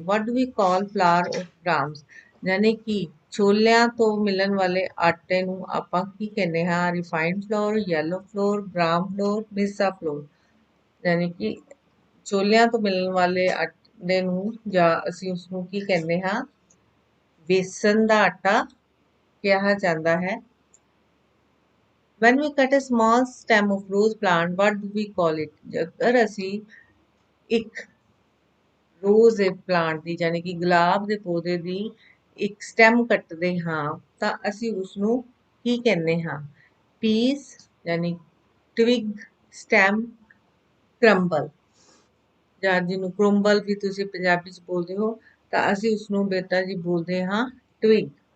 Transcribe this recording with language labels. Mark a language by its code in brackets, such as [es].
[en] What do we call flour of grams. [pa] ਯਾਨੀ ਕਿ ਛੋਲਿਆਂ ਤੋਂ ਮਿਲਣ ਵਾਲੇ ਆਟੇ ਨੂੰ ਆਪਾਂ ਕੀ ਕਹਿੰਦੇ ਹਾਂ। [en] Refined flour, yellow flour, gram flour, ਮਿਸਾ flour. [pa] ਯਾਨੀ ਕਿ ਛੋਲਿਆਂ ਤੋਂ ਮਿਲਣ ਵਾਲੇ ਆਟੇ ਨੂੰ ਜਾਂ ਅਸੀਂ ਉਸਨੂੰ ਕੀ ਕਹਿੰਦੇ ਹਾਂ, ਬੇਸਨ ਦਾ ਆਟਾ ਕਿਹਾ ਜਾਂਦਾ ਹੈ। [en] When we cut a small stem of rose plant, what do we call it? [pa] ਜੇਕਰ ਅਸੀਂ ਇੱਕ ਰੋਜ਼ ਦੇ ਪਲਾਂਟ ਦੀ ਯਾਨੀ ਕਿ ਗੁਲਾਬ ਦੇ ਪੌਦੇ ਦੀ ਇੱਕ ਸਟੈਮ ਕੱਟਦੇ ਹਾਂ ਤਾਂ ਅਸੀਂ ਉਸਨੂੰ ਕੀ ਕਹਿੰਦੇ ਹਾਂ। ਪੀਸ ਯਾਨੀ ਟਵਿਗ, ਸਟੈਮ, ਕਰੰਬਲ ਜਾਂ ਜਿਹਨੂੰ ਕਰੰਬਲ ਵੀ ਤੁਸੀਂ ਪੰਜਾਬੀ ਚ ਬੋਲਦੇ ਹੋ ਤਾਂ ਅਸੀਂ ਉਸਨੂੰ ਬੇਟਾ ਜੀ ਬੋਲਦੇ ਹਾਂ ਟਵਿਗ।